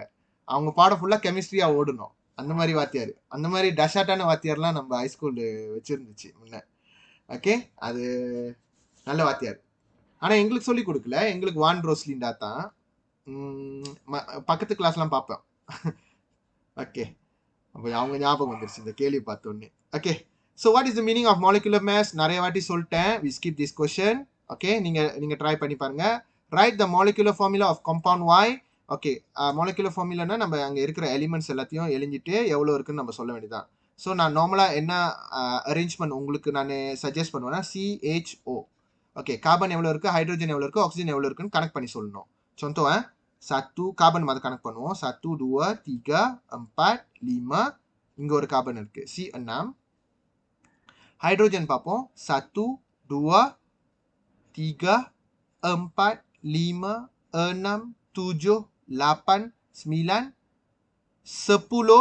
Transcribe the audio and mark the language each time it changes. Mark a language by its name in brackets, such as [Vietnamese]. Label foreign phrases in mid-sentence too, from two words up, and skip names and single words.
[Tamil] அவங்க பாடம் ஃபுல்லாக கெமிஸ்ட்ரியாக ஓடணும். அந்த மாதிரி வாத்தியார், அந்த மாதிரி டஷாட்டான வாத்தியார்லாம் நம்ம ஹைஸ்கூல் வச்சுருந்துச்சு முன்ன. ஓகே, அது நல்ல வாத்தியார். ஆனால் எங்களுக்கு சொல்லி கொடுக்கல, எங்களுக்கு வான் ரோஸ்லிண்டா தான். பக்கத்து கிளாஸ்லாம் பார்ப்பேன். ஓகே, அப்போ அவங்க ஞாபகம் வந்துருச்சு இந்த கேள்வி பார்த்தோன்னே. [English] Okay, so what is the meaning of molecular mass? [Tamil] நிறைய வாட்டி சொல்லிட்டேன். [English] We skip this question. [Tamil] ஓகே, நீங்கள் ட்ரை பண்ணி பாருங்க. [English] Write the molecular formula of compound Y. [Tamil] ஓகே, மாலிகுலர் ஃபார்முலானா நம்ம அங்கே இருக்கிற எலிமெண்ட்ஸ் எல்லாத்தையும் எழுதிட்டு எவ்வளோ இருக்குன்னு நம்ம சொல்ல வேண்டியதான். ஸோ நான் நார்மலாக என்ன அரேஞ்ச்மெண்ட் உங்களுக்கு நான் சஜஸ்ட் பண்ணுவேன்னா CHO. ஓகே, கார்பன் எவ்வளோ இருக்குது, ஹைட்ரோஜன் எவ்வளோ இருக்குது, ஆக்சிஜன் எவ்வளோ இருக்குன்னு கனெக்ட் பண்ணி சொல்லணும். [Malay] contoh satu [Tamil] கார்பன் மாதிரி கனெக்ட் பண்ணுவோம். 1 2 3 4 5 இங்கே ஒரு கார்பன் இருக்கு, C6. ஹைட்ரோஜன் பார்ப்போம். 1 2 3 4 5 6 7 8 9 10.